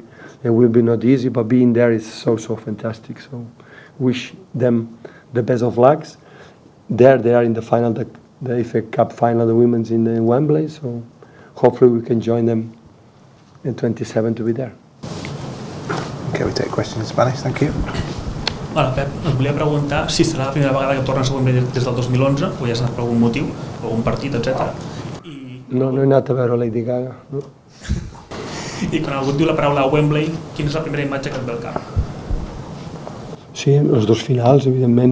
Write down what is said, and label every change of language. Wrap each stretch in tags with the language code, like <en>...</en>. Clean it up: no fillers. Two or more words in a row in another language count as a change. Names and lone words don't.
<en>It will be not easy, but being there is so fantastic. So wish them the best of lucks. There they are in the final, the FA Cup final, the women's in Wembley. So hopefully we can join them in 27 to be there. Okay, we take questions in Spanish, thank you.</en> <ca>Hola, Pep. Et volia preguntar si serà la primera vegada que tornes a Wembley des del 2011, o ja has anat per algun motiu, o un partit, etc. No he anat a veure Lady Gaga. No. I quan algú et diu la paraula Wembley, quina és la primera imatge que et ve al cap? Sí, els 2 finals, evidentment.</ca>